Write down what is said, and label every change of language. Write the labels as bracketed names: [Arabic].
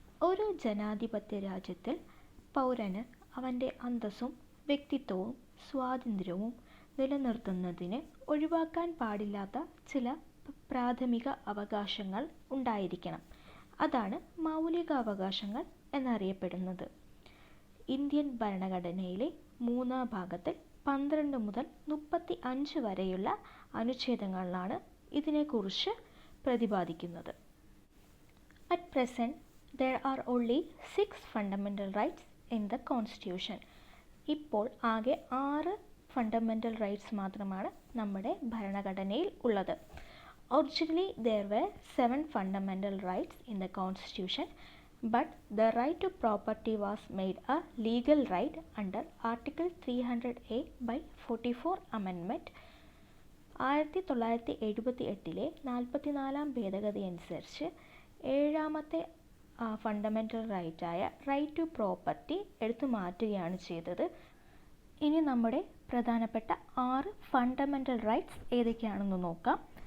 [Malayalam] ഒരു ജനാധിപത്യ രാജ്യത്തിൽ പൗരന് അവൻ്റെ അന്തസ്സും വ്യക്തിത്വവും സ്വാതന്ത്ര്യവും നിലനിർത്തുന്നതിന് ഒഴിവാക്കാൻ പാടില്ലാത്ത ചില പ്രാഥമിക അവകാശങ്ങൾ ഉണ്ടായിരിക്കണം. അതാണ് മൗലികാവകാശങ്ങൾ എന്നറിയപ്പെടുന്നത്. ഇന്ത്യൻ ഭരണഘടനയിലെ 3-ാം ഭാഗത്തിൽ 12 മുതൽ 35 വരെയുള്ള അനുച്ഛേദങ്ങളിലാണ് ഇതിനെക്കുറിച്ച് പ്രതിപാദിക്കുന്നത്. [English] At present there are only 6 fundamental rights in the Constitution. [Malayalam] ഇപ്പോൾ ആകെ 6 ഫണ്ടമെൻ്റൽ റൈറ്റ്സ് മാത്രമാണ് നമ്മുടെ ഭരണഘടനയിൽ ഉള്ളത്. [English] Originally there were 7 fundamental rights in the Constitution, but the right to property was made a legal right under Article 300A by 44 Amendment. [Malayalam] 1978 44-ാം ഭേദഗതി അനുസരിച്ച് 7ാമത്തെ fundamental റൈറ്റായ right to property എടുത്തു മാറ്റുകയാണ് ചെയ്തത്. ഇനി നമ്മുടെ പ്രധാനപ്പെട്ട 6 ഫണ്ടമെൻ്റൽ റൈറ്റ്സ് ഏതൊക്കെയാണെന്ന് നോക്കാം.